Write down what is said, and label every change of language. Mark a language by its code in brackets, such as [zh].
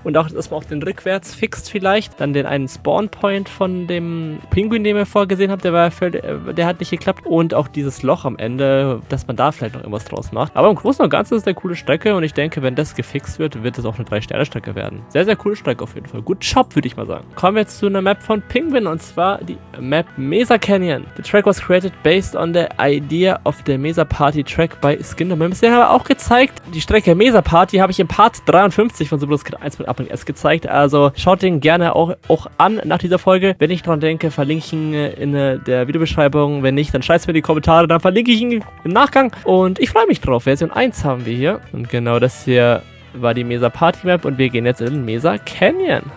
[de] Und auch, dass man auch den rückwärts fixt vielleicht. Dann den einen Spawn-Point von dem Pinguin, den wir vorgesehen haben, der hat nicht geklappt. Und auch dieses Loch am Ende, dass man da vielleicht noch irgendwas draus macht. Aber im Großen und Ganzen ist es eine coole Strecke und ich denke, wenn das gefixt wird, wird es auch eine 3-Sterne-Strecke werden. Sehr, sehr coole Strecke auf jeden Fall. Gut Job, würde ich mal sagen. Kommen wir jetzt zu einer Map von Pinguin und zwar die Map Mesa Canyon. [en] The track was created based on the idea of the Mesa Party track by Skindermims. [de] Den haben wir auch gezeigt. Die Strecke Mesa Party habe ich im Part 53 von Superscript 1.8.s gezeigt. Also schaut den gerne auch an nach dieser Folge. Wenn ich dran denke, verlinke ich ihn in der Videobeschreibung. Wenn nicht, dann schreibt es mir in die Kommentare, dann verlinke ich ihn im Nachgang. Und ich freue mich drauf. Version 1 haben wir hier. Und genau das hier war die Mesa Party Map und wir gehen jetzt in Mesa Canyon.